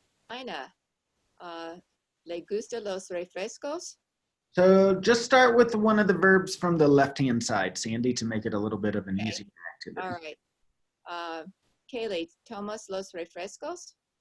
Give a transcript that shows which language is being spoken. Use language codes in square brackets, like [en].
[es] Tina, ¿le gustan los refrescos? [en] So just start with one of the verbs from the left-hand side, Sandy, to make it a little bit of an easier activity. All right. [es] Kaylee, ¿tomas los refrescos?